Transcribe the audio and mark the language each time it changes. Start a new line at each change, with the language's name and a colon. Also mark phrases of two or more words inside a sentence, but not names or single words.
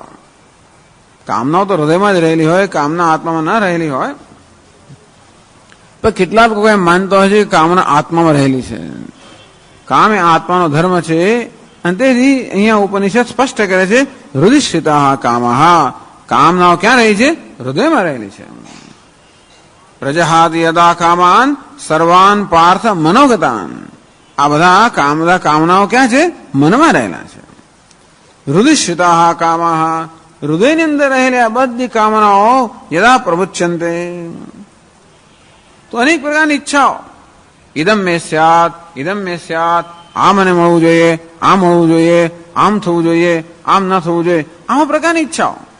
Gujarati: કામનાઓ તો હૃદયમાં જ રહેલી હોય, કામના આત્મામાં ના રહેલી હોય. પણ કેટલાક લોકો એમ માનતા હોય છે કે કામના આત્મામાં રહેલી છે. કામ એ આત્માનો ધર્મ છે અને તેથી અહીંયા ઉપનિષદ સ્પષ્ટ કરે છે
Sanskrit: हृदिश्रिताः कामः,
Gujarati: કામનાઓ ક્યાં રહી છે? હૃદયમાં રહેલી છે.
Sanskrit: प्रजहाति यदा कामान सर्वान पार्थ मनोगतान,
Gujarati: આ બધા કામનાઓ ક્યાં છે? મનમાં રહેલા છે.
Sanskrit: हृदिश्रिताः कामः,
Gujarati: હૃદયની અંદર રહેલી આ બધી કામનાઓ
Sanskrit: यदा प्रमुच्यन्ते,
Gujarati: તો અનેક પ્રકારની ઈચ્છાઓ,
Sanskrit: इदम मे स्यात, इदम मे स्यात,
Gujarati: આ મને મળવું જોઈએ, આમ મળવું જોઈએ, આમ થવું જોઈએ, આમ ન થવું જોઈએ, આવા પ્રકારની ઈચ્છાઓ.